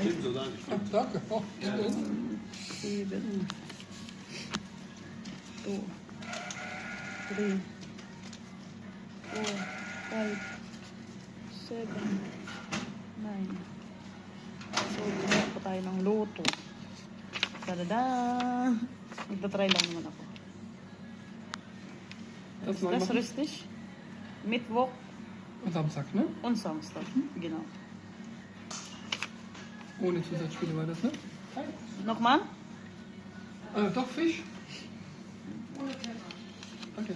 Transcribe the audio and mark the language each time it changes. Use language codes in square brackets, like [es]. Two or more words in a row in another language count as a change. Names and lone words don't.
[de] Stimmt so, Dankeschön. Ah, danke. Oh, ja. 7, 2, 3, 4, 5, 7, 9. So, [tl] gumawa pa tayo ng loto. Tada! Magta-try lang naman ako. [de] Das Ist mal das machen. richtig? Mittwoch Und Samstag, ne? und Samstag. Genau. Ohne Zusatzspiele war das, ne? Nochmal? Doch Fisch. Okay.